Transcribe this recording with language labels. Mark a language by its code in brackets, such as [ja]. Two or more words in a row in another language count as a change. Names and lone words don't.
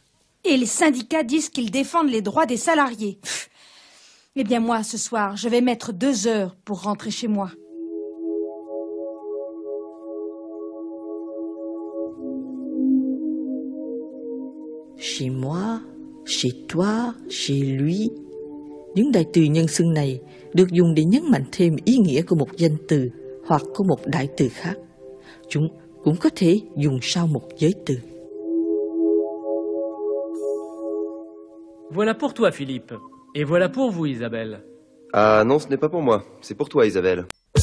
[fr] Et les syndicats disent qu'ils défendent les droits des salariés. Eh bien moi, ce soir, je vais mettre 2 heures pour rentrer chez moi. Chez moi, chez toi, chez lui. [vi] Những đại từ nhân xưng này được dùng để nhấn mạnh thêm ý nghĩa của một danh từ hoặc của một đại từ khác. Chúng cũng có thể dùng sau một giới từ. [fr] Voilà pour toi, Philippe. Et voilà pour vous, Isabelle. Ah non, ce n'est pas pour moi, c'est pour toi Isabelle.